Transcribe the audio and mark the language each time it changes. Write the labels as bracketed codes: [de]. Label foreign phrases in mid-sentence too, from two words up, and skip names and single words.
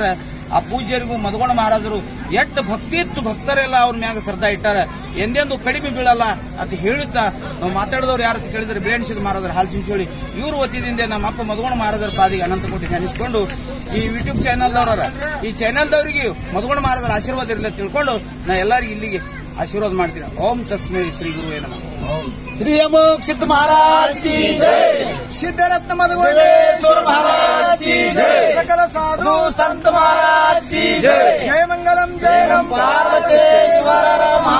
[kn] ಆ ಪೂಜ್ಯರಿಗೂ ಮದಗೊಂಡ ಮಹಾರಾಜರು ಎಷ್ಟು ಭಕ್ತಿ ಇತ್ತು, ಭಕ್ತರೆಲ್ಲ ಅವ್ರ ಮ್ಯಾಗ ಶ್ರದ್ಧಾ ಇಟ್ಟಾರ, ಎಂದೆಂದು ಕಡಿಮೆ ಬೀಳಲ್ಲ ಅಂತ ಹೇಳುತ್ತಾ ನಾವು ಮಾತಾಡಿದವ್ರು ಯಾರು ಕೇಳಿದ್ರೆ ಬೇಣಿಸಿದ ಮಹಾರಾಜರ ಹಾಲು ಚಿಂಚೋಳಿ ಇವ್ರ ವತಿಯಿಂದ ನಮ್ಮ ಅಪ್ಪ ಮದಗೊಂಡ ಮಹಾರಾಜರ ಪಾದಿಗೆ ಅನಂತ ಕೋಟಿ ಧ್ಯಾನಿಸಿಕೊಂಡು ಈ ಯೂಟ್ಯೂಬ್ ಚಾನೆಲ್ದವ್ರ ಈ ಚಾನೆಲ್ದವರಿಗೆ ಮದಗೊಂಡ ಮಹಾರಾಜರ ಆಶೀರ್ವಾದ ಇರಲಿ ತಿಳ್ಕೊಂಡು ನಾ ಎಲ್ಲರಿಗೂ ಇಲ್ಲಿಗೆ आशीर्वाद ಮಾಡ್ತೀನಿ। [sa] ओम तस्मै श्री गुरुवे नमः। [hi] श्री अमोघ सिद्ध महाराज की जय, सिद्धरत्न मदगोंडेश्वर महाराज की जय, सकल साधु संत महाराज की जय, जय मंगलम जय नम पार्वतेश्वर।